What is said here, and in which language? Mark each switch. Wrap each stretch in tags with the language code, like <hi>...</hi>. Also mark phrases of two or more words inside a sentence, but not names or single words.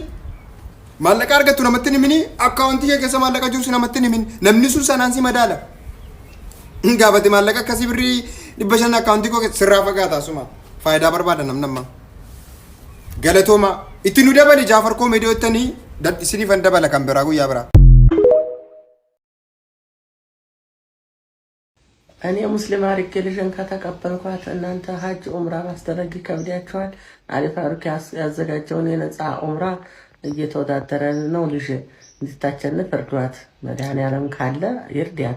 <om>Maallaqa argattu namatti hin himini. Akkaawuntii kee keessa maallaqa jiru namatti hin himini. Namni sun sanaan si madaala. Gaafate maallaqa akkasii birrii 500 akkaawuntii koo sirraa fagaataa suma. Faayidaa barbaada namnamma. Galatooma itti nu dabali Jaafar Koomedii jettanii isiniifan dabala kan biraa guyyaa biraa.</om> <am>እኔ ሙስሊም አድርጌ ልጅን ከተቀበልኳት እናንተ ሀጅ ኡምራ ማስደረግ ይከብዳችኋል። አሊ ፋሩክ ያዘጋጀውን የነፃ ኡምራ እየተወዳደረን ነው። ልጅ እንድታሸንፍ እርዷት። መድኃኒዓለም ካለ ይርዳት።</am>